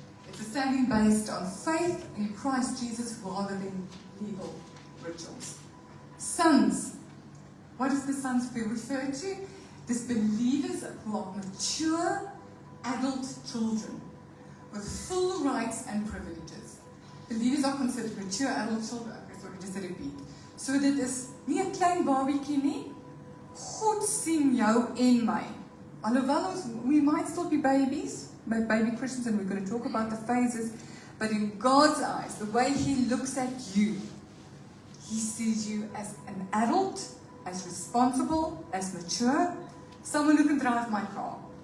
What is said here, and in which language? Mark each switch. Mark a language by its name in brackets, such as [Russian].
[English] It's a standing based on faith in Christ Jesus rather than legal rituals. Sons. What does the sons refer to? These believers who are mature adult children with full rights and privileges. Believers are considered mature adult children. Okay, sorry, just to repeat. [Afrikaans] So dit is nie 'n klein babietjie nie. God sien jou en my. Alhoewel [English] we might still be babies, baby Christians, and we're going to talk about the phases, but in God's eyes, the way He looks at you, He sees you as an adult, as responsible, as mature, someone who can drive my car.